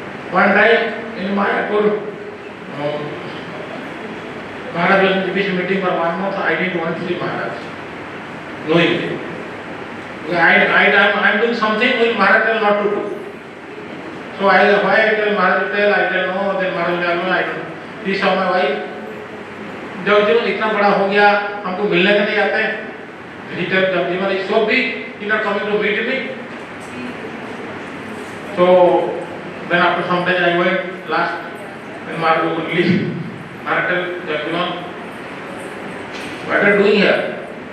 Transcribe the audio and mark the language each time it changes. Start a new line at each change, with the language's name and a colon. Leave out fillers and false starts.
English: One time in Mayapur, Maharaj was in the GBC meeting for 1 month. I didn't want to see Maharaj, knowingly. I am doing something which Maharaj tell not to do. So why I tell Maharaj to tell, I tell no, then Maharaj tell no, I don't. He saw my wife.
Hindi: जब जीवन इतना बड़ा हो गया, हमको मिलने के नहीं आते हैं.
English: He tell जब Jivan is so big, he not coming to meet me. So then after some time I went last, when Maharaj would leave, Maharaj tell jab Jivan, what are you doing here?